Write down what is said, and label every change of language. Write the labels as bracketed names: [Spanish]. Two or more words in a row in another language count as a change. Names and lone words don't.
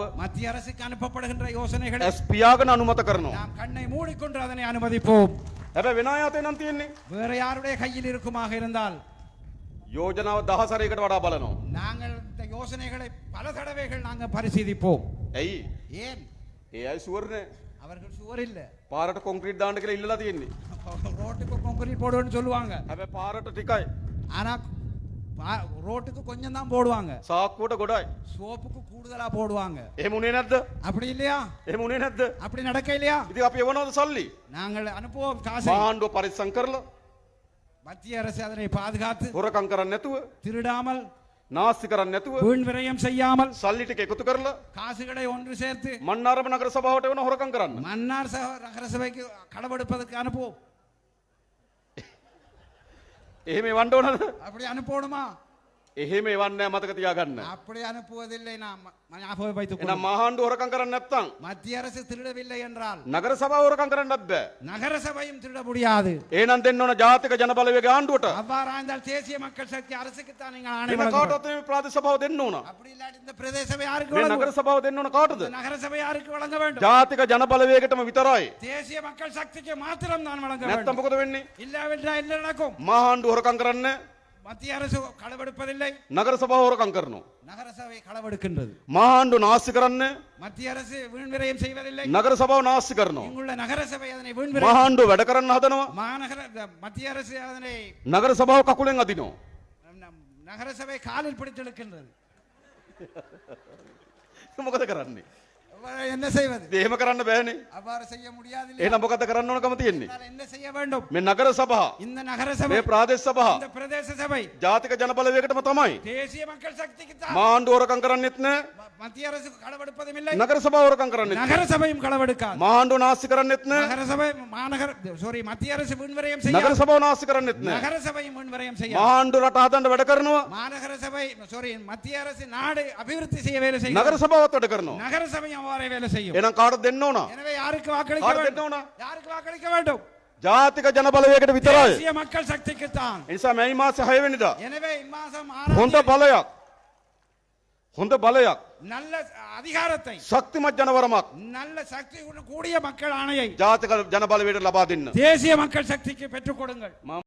[Tamil] மத்திய அரசுக்கு அனுப்பப்படுகின்ற யோசனைகளை [Sinhala] ඇස් පියාගෙන අනුමත කරනවා. [Tamil] நாம் கண்ணை மூடிக்கொண்டு அதனை அனுமதிப்போம். [Sinhala] හැබැයි වෙන අය අතේ නම් තියෙන්නේ [Tamil] வேற யாருடைய கையில் இருக்குமாக இருந்தால் [Sinhala] යෝජනාව 10 වඩා බලනවා. [Tamil] நாங்கள் இந்த யோசனைகளை பல தடவைகள் நாங்கள் பரிசீலிப்போம். [Sinhala] ඇයි? [Tamil] ஏன்? [Sinhala] ඒ අය ෂුවර් නෑ. [Tamil] அவர்கள் சுவர் இல்ல. [Sinhala] පාරට කොන්ක්‍රීට් දාන්න කියලා ඉල්ලලා තියෙන්නේ. [Tamil] ரோட்டுக்கு கான்கிரீட் போடுவேன்னு சொல்லுவாங்க. [Sinhala] හැබැයි පාරට ටිකයි. [Tamil] ஆனா ரோட்டுக்கு கொஞ்சம் தான் போடுவாங்க. [Sinhala] සාක්කුවට ගොඩයි. [Tamil] சோப்புக்கு கூடுதலா போடுவாங்க. [Sinhala] එහෙම උනේ නැද්ද? [Tamil] அப்படி இல்லையா? [Sinhala] එහෙම උනේ නැද්ද? [Tamil] அப்படி நடக்க இல்லையா? [Sinhala] ඉතින් අපි එවනවද සල්ලි? [Tamil] நாங்கள் அனுப்புவோம் காசை. [Sinhala] මහා ආණ්ඩුව පරිස්සම් කරලා [Tamil] மத்திய அரசு அதனை பாதுகாத்து [Sinhala] හොරකම් කරන්නේ නැතුව [Tamil] திருடாமல் [Sinhala] නාස්ති කරන්නේ නැතුව [Tamil] வீண் விரயம் செய்யாமல் [Sinhala] සල්ලි ටික එකතු කරලා [Tamil] காசுகளை ஒன்று சேர்த்து [Sinhala] මන්නාරම නගර සභාවට එවන හොරකම් කරන්න. [Tamil] மன்னார் நகர சபைக்கு களவெடுப்பதற்கு அனுப்புவோம். [Sinhala] එහෙම එවන්න ඕනද? [Tamil] அப்படி அனுப்பணுமா? [Sinhala] එහෙම එවන්නේ නැහැ මතක තියාගන්න. [Tamil] அப்படி அனுப்புவதில்லை. நாம் ஞாபகம் வைத்துக் [Sinhala] එහෙනම් මහා ආණ්ඩුව හොරකම් කරන්නේ නැත්නම් [Tamil] மத்திய அரசு திருடவில்லை என்றால் [Sinhala] නගර සභාව හොරකම් කරන්නත් බෑ. [Tamil] நகர சபையும் திருட முடியாது. [Sinhala] එහෙනම් දෙන්න ඕන ජාතික ජනබලවේග ආණ්ඩුවට. [Tamil] அவ்வாறாய்ந்தால் தேசிய மக்கள் சக்தி அரசுக்கு தான் நீங்கள் ஆணை [Sinhala] වෙන [Tamil] வழங்க வேண்டும். [Sinhala] කාටවත් මේ ප්‍රාදේශ සභාව දෙන්න ඕන. [Tamil] அப்படி இல்லாட்டி இந்த பிரதேச சபை யாருக்கு [Sinhala] මේ [Tamil] வழங்க [Sinhala] නගර සභාව දෙන්න ඕන කාටද? [Tamil] இந்த நகர சபை யாருக்கு வழங்க வேண்டும்? [Sinhala] ජාතික ජනබලවේගයටම විතරයි. [Tamil] தேசிய மக்கள் சக்திக்கு மாத்திரம் தான் வழங்க [Sinhala] නැත්තම් [Tamil] வேண்டும். [Sinhala] මොකද වෙන්නේ? [Tamil] இல்லாவிட்டால் என்ன நடக்கும்? [Sinhala] මහා ආණ්ඩුව හොරකම් කරන්නේ [Tamil] மத்திய அரசு களவெடுப்பதில்லை, [Sinhala] නගර සභාව හොරකම් කරනවා. [Tamil] நகர சபை களவெடுக்கின்றது. [Sinhala] මහා ආණ්ඩුව නාස්ති කරන්නේ [Tamil] மத்திய அரசு வீண் விரயம் செய்வதில்லை, [Sinhala] නගර සභාව නාස්ති කරනවා. [Tamil] இங்குள்ள நகர சபை அதனை வீண் [Sinhala] මහා [Tamil] விரயம் [Sinhala] ආණ්ඩුව වැඩ කරන්න හදනවා. [Tamil] மாநகர மத்திய அரசு அதனை [Sinhala] නගර සභාව කකුලෙන් අදිනවා. [Tamil] நகர சபை காலில் பிடித்தெடுக்கின்றது. [Sinhala] මොකද කරන්නේ? [Tamil] என்ன செய்வது? [Sinhala] එහෙම කරන්න බෑනේ. [Tamil] அவ்வாறு செய்ய முடியாது. [Sinhala] එහෙනම් මොකද කරන්න ඕනකම තියෙන්නේ? [Tamil] என்ன செய்ய வேண்டும்? [Sinhala] මේ නගර සභා, [Tamil] இந்த நகர சபை, [Sinhala] මේ ප්‍රාදේශ සභා, [Tamil] இந்த பிரதேச சபை [Sinhala] ජාතික ජනබලවේගයටම තමයි. [Tamil] தேசிய மக்கள் சக்திக்கு தான். [Sinhala] මහා ආණ්ඩුව හොරකම් කරන්නේත් නැහැ. [Tamil] மத்திய அரசு களவெடுப்பதும் இல்லை, [Sinhala] නගර සභාව හොරකම් කරන්නේත් [Tamil] நகர சபையும் களவெடுக்காது. [Sinhala] මහා ආණ්ඩුව නාස්ති කරන්නේත් නැහැ. [Tamil] நகர சபை மாநகர மத்திய அரசு வீண் விரயம் [Sinhala] නගර [Tamil] செய்யாது, [Sinhala] සභාව නාස්ති කරන්නේත් නැහැ. [Tamil] நகர சபையும் வீண் விரயம் [Sinhala] මහා [Tamil] செய்யாது. [Sinhala] ආණ්ඩුව රට හදන්න වැඩ කරනවා. [Tamil] மாநகர சபை மத்திய அரசு நாடு அபிவிருத்தி செய்ய வேலை செய்யும், [Sinhala] නගර සභාවත් වැඩ කරනවා. [Tamil] நகர சபையும் அவ்வாறே வேலை செய்யும். [Sinhala] එහෙනම් කාටද දෙන්න ඕන? [Tamil] எனவே யாருக்கு வாக்களிக்க [Sinhala] කාටද දෙන්න [Tamil] வேண்டும்? [Sinhala] ඕන? [Tamil] யாருக்கு வாக்களிக்க வேண்டும்? [Sinhala] ජාතික ජනබලවේගයට විතරයි. [Tamil] தேசிய மக்கள் சக்திக்கு தான். [Sinhala] ඒ නිසා මැයි මාසේ 6 වෙනිදා [Tamil] எனவே இம்மாசம் [Sinhala] හොඳ [Tamil] 6 [Sinhala] බලයක්, හොඳ බලයක්, [Tamil] நல்ல அதிகாரத்தை, [Sinhala] ශක්තිමත් ජනවරමක් [Tamil] நல்ல சக்தி கூடிய மக்கள் ஆணையை [Sinhala] ජාතික ජනබලවේගයට ලබා දෙන්න. [Tamil] தேசிய மக்கள் சக்திக்கு பெற்றுக் கொடுங்கள்.